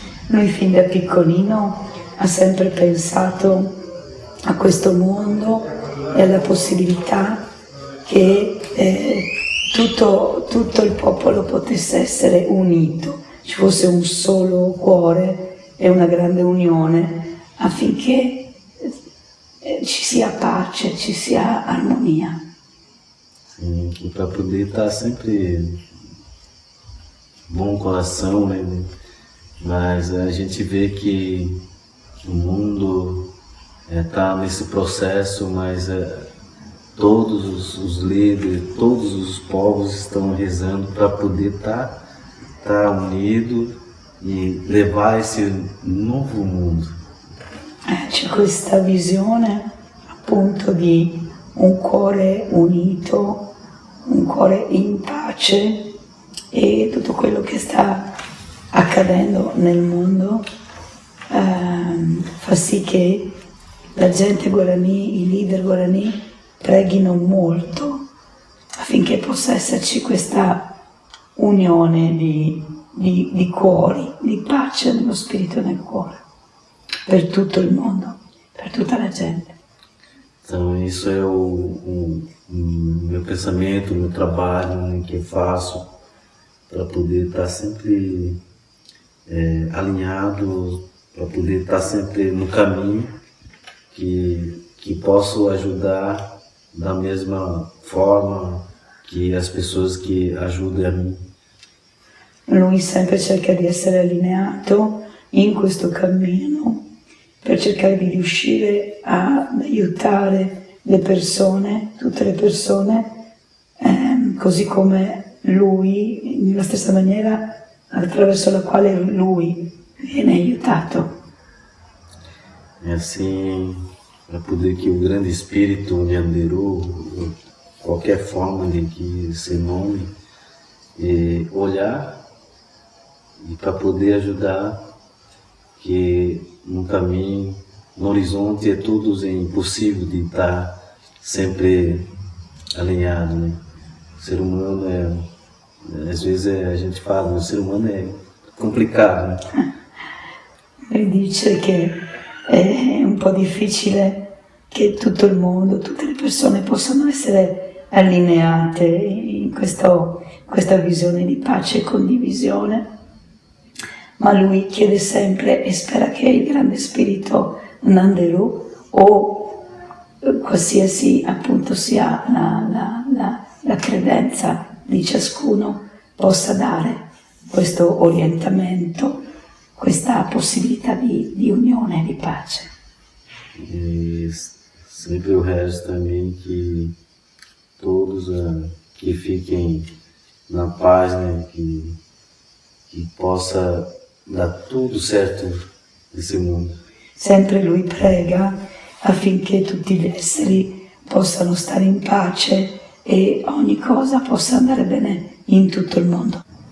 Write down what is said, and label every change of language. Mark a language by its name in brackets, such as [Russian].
[Italian] Lui fin da piccolino ha sempre pensato a questo mondo e alla possibilità che tutto il popolo potesse essere unito, ci fosse un solo cuore e una grande unione affinché ci sia pace, ci sia armonia. [Portuguese] Sim, que para poder estar sempre bom coração, né? Mas a gente vê que o mundo está nesse processo, mas todos os líderes, todos os povos estão rezando para poder estar unido e levar esse novo mundo. [Italian] C'è questa visione appunto di un cuore unito, un cuore in pace, e tutto quello che sta accadendo nel mondo fa sì che la gente Guarani, i leader Guarani preghino molto affinché possa esserci questa unione di cuori, di pace nello spirito e nel cuore, per tutto il mondo, per tutta la gente. [Portuguese] Então isso é o meu pensamento, o meu trabalho que eu faço para poder estar sempre alinhado, para poder estar sempre no caminho que posso ajudar da mesma forma que as pessoas que ajudam a mim. [Italian] Lui sempre cerca di essere allineato in questo cammino per cercare di riuscire ad aiutare le persone, tutte le persone, così come lui, nella stessa maniera attraverso la quale lui viene aiutato. [Portuguese] E assim, para poder que o grande espírito Nyanderu, qualquer forma de que se nome, olhar e para poder ajudar que no caminho, no horizonte é tudo impossível de estar sempre alinhado, né? O ser humano às vezes a gente fala, o ser humano é complicado, né? [Italian] Lui dice che è un po' difficile che tutto il mondo, tutte le persone possano essere allineate in questa visione di pace e condivisione, ma lui chiede sempre e spera che il grande spirito Nanderu o qualsiasi appunto sia la credenza di ciascuno possa dare questo orientamento, questa possibilità di unione e di pace. [Portuguese] E sempre eu rezo também que todos que fiquem na paz, né? Que possa dar tudo certo nesse mundo. [Italian] Sempre lui prega affinché tutti gli esseri possano stare in pace e ogni cosa possa andare bene in tutto il mondo.